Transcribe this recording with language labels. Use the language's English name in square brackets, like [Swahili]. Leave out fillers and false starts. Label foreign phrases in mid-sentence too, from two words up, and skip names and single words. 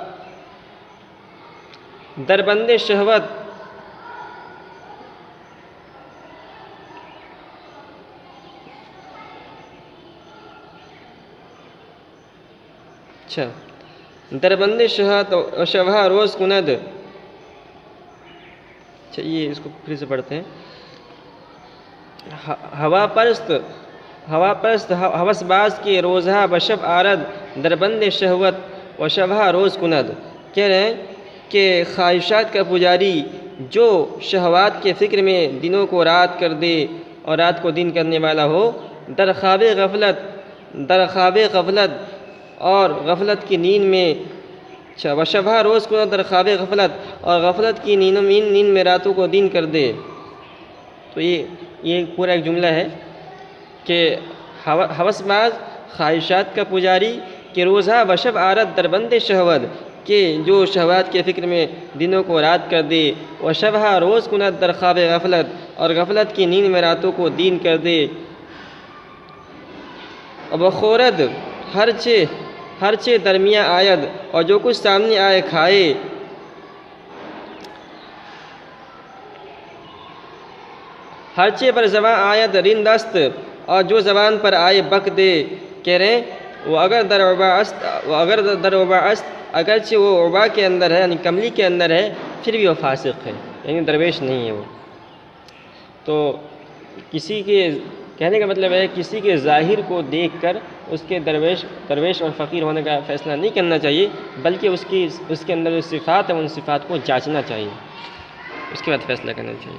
[Persian] دربند شہوت، [Urdu] اچھا [Persian] دربند شہوت و شبہ روز کند، [Urdu] اچھا یہ اس کو پھر سے پڑھتے ہیں، [Persian] ہوا پرست، ہوس باز کے روزہ بشب آرد، دربند شہوت و شبہ روز کند، [Urdu] کہہ رہے ہیں کہ خواہشات کا پجاری جو شہوات کے فکر میں دنوں کو رات کر دے اور رات کو دن کرنے والا ہو، [Persian] در خواب غفلت [Urdu] اور غفلت کی نیند میں، اچھا [Persian] وشبہ روز [Urdu] کو [Persian] در خواب غفلت [Urdu] اور غفلت کی نیند میں راتوں کو دن کر دے۔ تو یہ پورا ایک جملہ ہے کہ ہوس باز، خواہشات کا پجاری، کہ [Persian] روزہ بشب آرد، دربند شہوت، [Urdu] کہ جو شہوات کے فکر میں دنوں کو رات کر دے، [Persian] و شبہ روز کند در خواب غفلت، [Urdu] اور غفلت کی نیند میں راتوں کو دین کر دے، [Persian] بخورد ہرچہ درمیاں آید، [Urdu] اور جو کچھ سامنے آئے کھائے، [Persian] ہرچہ پر زباں آید رندست، [Urdu] اور جو زبان پر آئے بک دے، کہہ رہے ہیں وہ اگر [Persian] در عبا است، [Urdu] اگرچہ وہ عبا کے اندر ہے یعنی کملی کے اندر ہے، پھر بھی وہ فاسق ہے، یعنی درویش نہیں ہے وہ۔ تو کسی کے کہنے کا مطلب ہے کسی کے ظاہر کو دیکھ کر اس کے درویش اور فقیر ہونے کا فیصلہ نہیں کرنا چاہیے، بلکہ اس کے اندر جو صفات ہیں ان صفات کو جانچنا چاہیے، اس کے بعد فیصلہ کرنا چاہیے۔